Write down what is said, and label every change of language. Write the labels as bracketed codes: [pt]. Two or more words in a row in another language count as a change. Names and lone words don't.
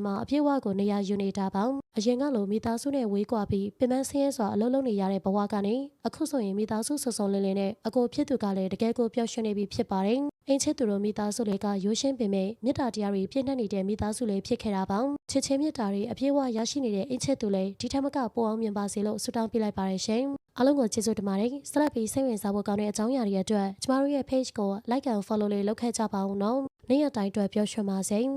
[my] မှာအပြည့်အဝကိုနေရာယူနေတာပါအရင်ကလိုမိသားစုနဲ့ဝေးကွာပြီးပင်ပန်းဆင်းရဲစွာအလုပ်လုပ်နေရတဲ့ဘဝကနေအခုဆိုရင်မိသားစုစုံစုံလင်လင်နဲ့အကိုဖြစ်သူကလည်းတကယ်ကိုပျော်ရွှင်နေပြီဖြစ်ပါတယ်အင်ချစ်သူတို့မိသားစုတွေကရိုးရှင်းပင်မဲ့မေတ္တာတရားတွေပြည့်နှက်နေတဲ့မိသားစုလေးဖြစ်ခဲ့တာပါချစ်ချင်းမေတ္တာတွေအပြည့်အဝရရှိနေတဲ့အင်ချစ်သူလေးဒီထက်မကပိုအောင်မြင်ပါစေလို့ဆုတောင်းပေးလိုက်ပါတယ်ရှင်အားလုံးကိုကျေးဇူးတင်ပါတယ်ဆက်လက်ပြီးစိတ်ဝင်စားဖို့ကောင်းတဲ့အကြောင်းအရာတွေအတွက်ကျမတို့ရဲ့ page ကို [en] like and follow [my] လေးလုပ်ခဲ့ကြပါဦးနော်နေ့ရက်တိုင်းအတွက်ပျော်ရွှင်ပါစေ